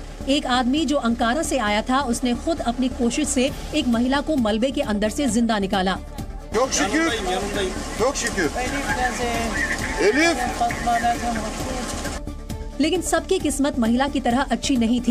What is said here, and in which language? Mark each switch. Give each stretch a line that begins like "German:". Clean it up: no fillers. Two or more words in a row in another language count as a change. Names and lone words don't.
Hindi: एक आदमी जो अंकारा से आया था, उसने खुद अपनी कोशिश से एक महिला को मलबे के अंदर से जिंदा निकाला।
Turkish: Çok şükür. Çok şükür. Elif.
Hindi: लेकिन सबकी किस्मत महिला की तरह अच्छी नहीं थी।